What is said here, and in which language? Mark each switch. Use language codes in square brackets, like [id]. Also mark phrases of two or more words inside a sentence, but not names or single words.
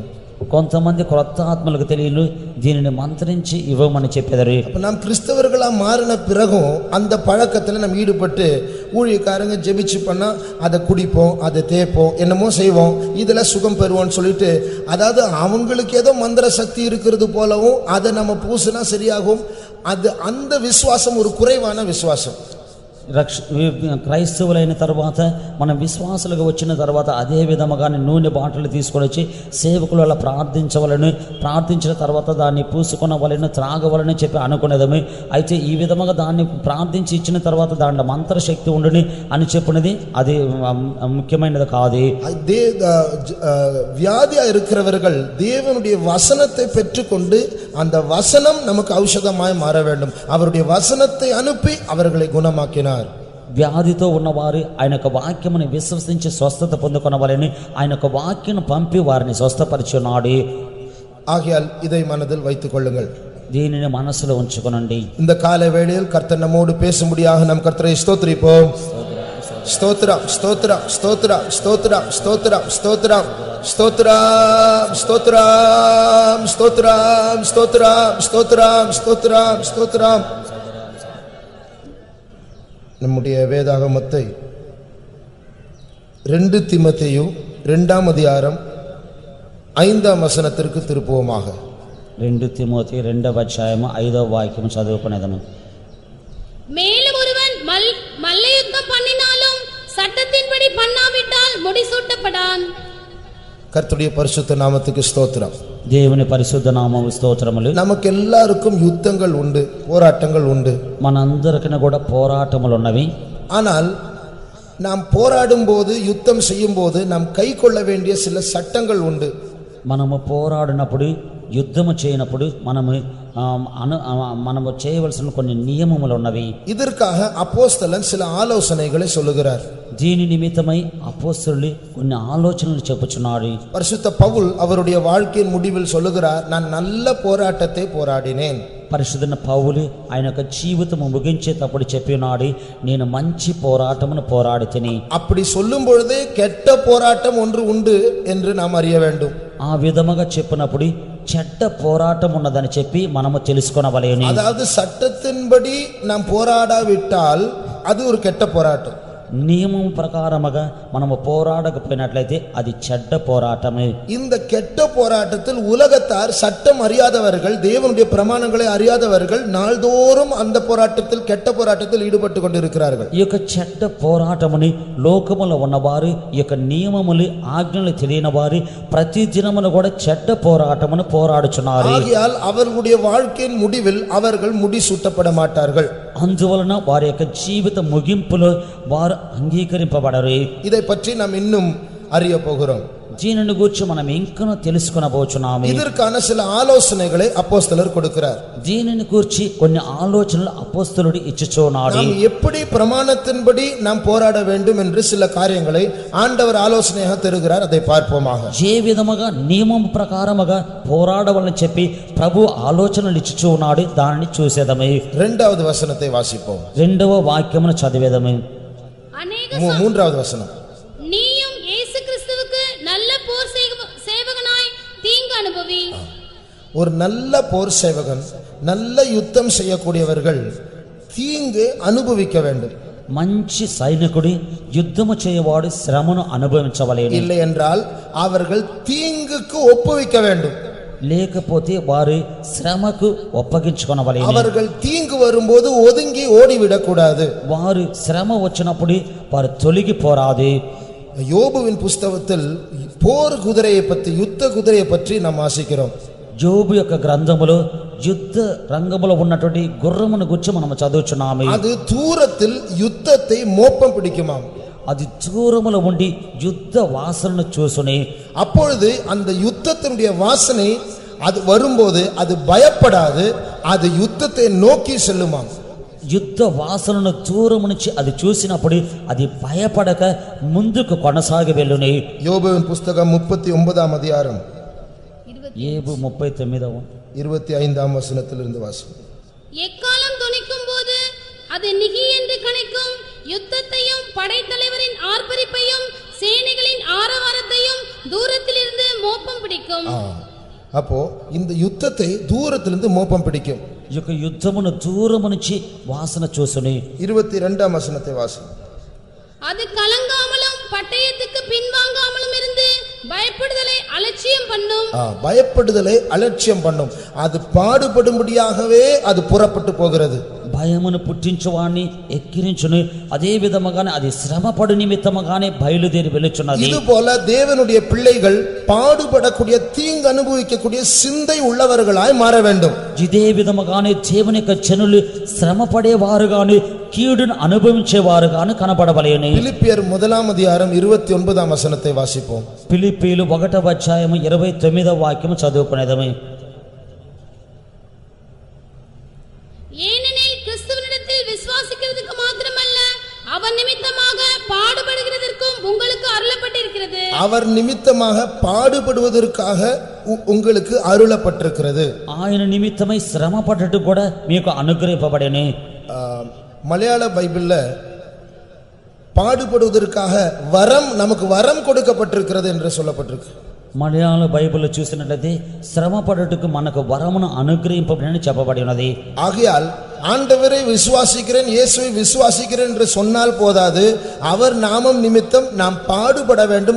[te] కొంతమంది క్రొత్త ఆత్మలకు తెలియదు, దీనిని మంత్రించి ఇవ్వమని చెప్పేదారు. [ta] அப்ப நாம் கிறிஸ்தவர்களா மாறின பிறகும் அந்த பழக்கத்தில் நம்ம ஈடுபட்டு ஊழியக்காரங்க ஜெபிச்சு பண்ணா அதை குடிப்போம், அதை தேய்ப்போம், என்னமோ செய்வோம், இதில் சுகம் பெறுவோம்னு சொல்லிட்டு, அதாவது அவங்களுக்கு ஏதோ மந்திர சக்தி இருக்கிறது போலவும் அதை நம்ம பூசினா சரியாகும். அது அந்த விசுவாசம் ஒரு குறைவான விசுவாசம். [te] క్రైస్తవులైన తర్వాత మనం విశ్వాసులుగా వచ్చిన తర్వాత అదే విధముగా నూనె బాటలు తీసుకొని వచ్చి సేవకులు అలా ప్రార్థించిన తర్వాత దాన్ని పూసుకొనవలెను, త్రాగవలని చెప్పి అనుకునేదమే. అయితే ఈ విధముగా దాన్ని ప్రార్థించి ఇచ్చిన తర్వాత దాంట్లో మంత్రశక్తి ఉండుని అని చెప్పినది అది ముఖ్యమైనది కాదు. [ta] வியாதியா இருக்கிறவர்கள் தேவனுடைய வசனத்தை பெற்றுக்கொண்டு அந்த வசனம் நமக்கு ஔஷதமாய் மாற வேண்டும். அவருடைய வசனத்தை அனுப்பி அவர்களை குணமாக்கினார். [te] వ్యాధితో ఉన్నవారు ఆయన యొక్క వాక్యమును విశ్వసించి స్వస్థత పొందుకొనవలెను ఆయన యొక్క వాక్యను పంపి వారిని స్వస్థపరిచున్నాడు. [ta] ஆகையால் இதை மனதில் வைத்துக் கொள்ளுங்கள், [te] దీనిని మనసులో ఉంచుకొనండి. [ta] இந்த காலை வேளையில் கர்த்தர் நம்மோடு பேசும்படியாக நம் கர்த்தரை ஸ்தோத்திரிப்போம். ஸ்தோத்திரம் ஸ்தோத்திரம் ஸ்தோத்திரம் ஸ்தோத்திரம் ஸ்தோத்திரம் ஸ்தோத்திரம் ஸ்தோத்திரம் ஸ்தோத்திரம் ஸ்தோத்திரம் ஸ்தோத்திரம் ஸ்தோத்திரம் ஸ்தோத்திரம் ஸ்தோத்திரம். நம்முடைய வேதாகமத்தை 2 தீமோத்தேயு 2ஆம் அதிகாரம் 5ஆம் வசனத்திற்கு திருப்புவோமாக. [te] 2 தீமோத்தேயு 2వ అధ్యాయం 5వ వాక్యం చదువుకునేదము. [ta] மேலும் ஒருவன் மல்யுத்தம் பண்ணினாலும் சட்டத்தின்படி பண்ணாவிட்டால் முடிசூட்டப்படான். கர்த்தருடைய பரிசுத்த நாமத்துக்கு ஸ்தோத்திரம். [te] దేవుని పరిశుద్ధ నామముకు స్తోత్రములు. [ta] நமக்கு எல்லாருக்கும் யுத்தங்கள் உண்டு, போராட்டங்கள் உண்டு. [te] మనందరికీ కూడా పోరాటములు ఉన్నవి. [ta] ஆனால் நாம் போராடும் போது, யுத்தம் செய்யும் போது நாம் கை கொள்ள வேண்டிய சில சட்டங்கள் உண்டு. [te] మనము పోరాడినప్పుడు యుద్ధము చేయనప్పుడు మనము చేయవలసిన కొన్ని నియమములు ఉన్నవి. [ta] இதற்காக அப்போஸ்தலன் சில ஆலோசனைகளை சொல்லுகிறார். [te] దీని నిమిత్తమై అపోస్తలులు కొన్ని ఆలోచనలు చెప్పుచున్నారు. [ta] பரிசுத்த பவுல் அவருடைய வாழ்க்கையின் முடிவில் சொல்லுகிறார், நான் நல்ல போராட்டத்தை போராடினேன். [te] పరిశుద్ధ పౌలు ఆయన యొక్క జీవితము ముగించేటప్పుడు చెప్పినాడు, నేను మంచి పోరాటమును పోరాడితిని. [ta] அப்படி சொல்லும் பொழுதே கெட்ட போராட்டம் ஒன்று உண்டு என்று நாம் அறிய வேண்டும். [te] ఆ విధముగా చెప్పినప్పుడు చెడ్డ పోరాటం ఉన్నదని చెప్పి మనము తెలుసుకొనవలెను. [ta] அதாவது சட்டத்தின்படி நாம் போராடாவிட்டால் அது ஒரு கெட்ட போராட்டம். [te] నియమం ప్రకారముగా మనము పోరాడకపోయినట్లయితే అది చెడ్డ పోరాటమే. [ta] இந்த கெட்ட போராட்டத்தில் உலகத்தார் சட்டம் அறியாதவர்கள், தேவனுடைய பிரமாணங்களை அறியாதவர்கள் நாள்தோறும் அந்த போராட்டத்தில், கெட்ட போராட்டத்தில் ஈடுபட்டு கொண்டிருக்கிறார்கள். [te] ఈ యొక్క చెడ్డ పోరాటముని లోకములో ఉన్నవారు, ఈ యొక్క నియమములు ఆజ్ఞలు తెలియని వారు ప్రతి దినమును కూడా చెడ్డ పోరాటమును పోరాడుచున్నారు. [ta] ஆகையால் அவர்களுடைய வாழ்க்கையின் முடிவில் அவர்கள் முடிசூட்டப்பட மாட்டார்கள். [te] అందువలన వారి యొక్క జీవిత ముగింపులో వారు అంగీకరింపబడరు. [ta] இதை பற்றி நாம் இன்னும் அறிய போகிறோம். [te] దీనిని గురించి మనం ఇంకా తెలుసుకొనబోచున్నాము. [ta] இதற்கான சில ஆலோசனைகளை அப்போஸ்தலர் கொடுக்கிறார். [te] దీనిని గురించి కొన్ని ఆలోచనలు అపోస్తలుడు ఇచ్చుచున్నాడు. [ta] நாம் எப்படி பிரமாணத்தின்படி நாம் போராட வேண்டும் என்று சில காரியங்களை ஆண்டவர் ஆலோசனையாக தருகிறார். அதை பார்ப்போமாக. [te] ఏ విధముగా నియమం ప్రకారముగా పోరాడవలని చెప్పి ప్రభు ఆలోచనలు ఇచ్చుచున్నాడు, దానిని చూసేదమే. [ta] 2வது வசனத்தை வாசிப்போம். [te] 2వ వాక్యమును చదివేదమే. [ta] 3வது வசனம். நீயும் இயேசு கிறிஸ்துவுக்கு நல்ல போர் சேவகனாய் தீங்கு அனுபவி. ஒரு நல்ல போர் சேவகன், நல்ல யுத்தம் செய்யக்கூடியவர்கள் தீங்கு அனுபவிக்க வேண்டும். [te] మంచి సైనికుడి యుద్ధము చేయవాడు శ్రమను అనుభవించవలెను. [ta] இல்லை என்றால் அவர்கள் தீங்குக்கு ஒப்புவிக்க வேண்டும். [te] లేకపోతే వారు శ్రమకు ఒప్పగించుకొనవలెను. [ta] அவர்கள் தீங்கு வரும்போது ஒதுங்கி ஓடிவிடக் கூடாது. [te] వారు శ్రమ వచ్చినప్పుడు వారు తొలగిపోరాదు. [ta] யோபுவின் புஸ்தகத்தில் போர் குதிரையை பற்றி, யுத்த குதிரையை பற்றி நாம் வாசிக்கிறோம். [te] యోబు యొక్క గ్రంథములో యుద్ధ రంగములో ఉన్నటువంటి గుర్రమును గురించి మనం చదువుచున్నాము. [ta] அது தூரத்தில் யுத்தத்தை மோப்பம் பிடிக்குமாம். [te] అది దూరములో ఉండి యుద్ధ వాసనను చూసుని, [ta] அப்பொழுது அந்த யுத்தத்தினுடைய வாசனை அது வரும்போது அது பயப்படாது, அது யுத்தத்தை நோக்கி செல்லுமாம். [te] యుద్ధ వాసనను దూరం నుంచి అది చూసినప్పుడు అది భయపడక ముందుకు కొనసాగి వెళ్ళుని. [ta] யோபுவின் புஸ்தகம் 39ஆம் அதிகாரம் [te] యోబు 39వ [ta] 25ஆம் வசனத்திலிருந்து வாசி. எக்காலம் துணிக்கும் போது அது நிகி என்று கணிக்கும், யுத்தத்தையும் படைத்தலைவரின் ஆர்ப்பரிப்பையும் சேனைகளின் ஆரவாரத்தையும் தூரத்திலிருந்து மோப்பம் பிடிக்கும். அப்போ இந்த யுத்தத்தை தூரத்திலிருந்து மோப்பம் பிடிக்கும். [te] ఈ యొక్క యుద్ధమును దూరము నుంచి వాసన చూసుని. [ta] 22ஆம் வசனத்தை வாசி. அது கலங்காமலும் பட்டயத்துக்கு பின்வாங்காமலும் இருந்து பயப்படுதலை அலட்சியம் பண்ணும். பயப்படுதலை அலட்சியம் பண்ணும். அது பாடுபடும்படியாகவே அது புறப்பட்டு போகிறது. [te] భయమును పుట్టించువాణ్ణి ఎక్కిరించును, అదే విధముగానే అది శ్రమపడు నిమిత్తముగానే బయలుదేరి వెలుచున్నది. [ta] இது போல தேவனுடைய பிள்ளைகள் பாடுபடக்கூடிய தீங்கு அனுபவிக்கக்கூடிய சிந்தை உள்ளவர்களாய் மாற வேண்டும். [te] ఇదే విధముగానే దేవుని యొక్క జనులు శ్రమపడేవారుగాను కీడును అనుభవించేవారుగాను కనబడవలేను. [ta] பிலிப்பியர் 1:29 வசனத்தை வாசிப்போம். [te] ఫిలిప్పీలు 1:29 చదువుకునేదమే. [ta] ஏனெனில் கிறிஸ்துவனிடத்தில் விசுவாசிக்கிறதுக்கு மாத்திரமல்ல, அவர் நிமித்தமாக பாடுபடுகிறதற்கும் உங்களுக்கு அருளப்பட்டிருக்கிறது. அவர் நிமித்தமாக பாடுபடுவதற்காக உங்களுக்கு அருளப்பட்டிருக்கிறது. [te] ఆయన నిమిత్తమై శ్రమ పడటం కూడా మీకు అనుగ్రహింపబడెను. [ta] மலையாள பைபிள்ல பாடுபடுவதற்காக வரம், நமக்கு வரம் கொடுக்கப்பட்டிருக்கிறது என்று சொல்லப்பட்டிருக்கு. [te] మలయాళ బైబిల్లో చూసినట్లయితే శ్రమ పడటకు మనకు వరమును అనుగ్రహింపబడినని చెప్పబడి ఉన్నది. [ta] ஆகையால் ஆண்டவரை விசுவாசிக்கிறேன், இயேசுவை விசுவாசிக்கிறேன் என்று சொன்னால் போதாது, அவர் நாமம் நிமித்தம் நாம் பாடுபட வேண்டும்.